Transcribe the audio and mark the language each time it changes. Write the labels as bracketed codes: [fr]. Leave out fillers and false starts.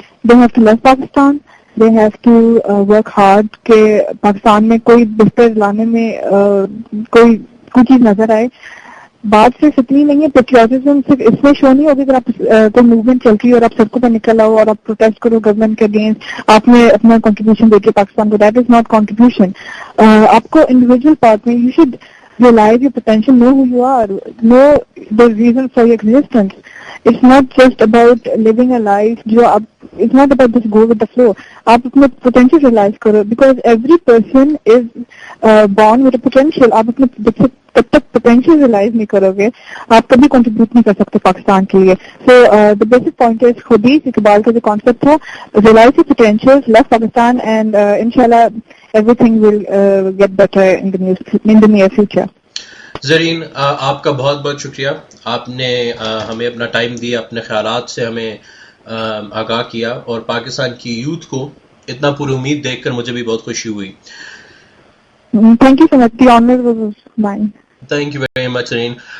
[en] they have to love Pakistan, they have to work hard [ur] کہ پاکستان میں کوئی بہتر لانے میں کوئی چیز نظر آئے. بات صرف اتنی نہیں ہے، پیٹریوٹزم صرف اس میں شو نہیں ہوگی اگر آپ کوئی موومنٹ چل رہی ہے اور آپ سڑکوں پر نکل آؤ اور آپ پروٹیسٹ کرو گورنمنٹ کے اگینسٹ، آپ نے اپنا کنٹریبیوشن دے کے پاکستان کو. [en] That is not contribution. [ur] آپ کو انڈیویجول پارٹ میں [en] You should realize your potential, know who you are, know the reason for your existence. It's not just about living a life it's not about just go with the flow. [ur] آپ اپنے potential realize کرو, [en] because every person is born with a potential. [ur] آپ اپنے تب تک potential realize نہیں کرو گے آپ کبھی contribute نہیں کر سکتے پاکستان کے لیے. [en] So the basic point is [ur] خودی اقبال کا جو [en] concept تھا, realize your potentials, love Pakistan, and inshallah everything will get better in the near future. [ur] زرین, آپ کا بہت بہت شکریہ. آپ نے ہمیں اپنا ٹائم دیا, اپنے خیالات سے ہمیں آگاہ کیا, اور پاکستان کی یوتھ کو اتنا پوری امید دیکھ کر مجھے بھی بہت خوشی ہوئی. [en] Thank you so much. The honour was mine. Thank you very much Zareen.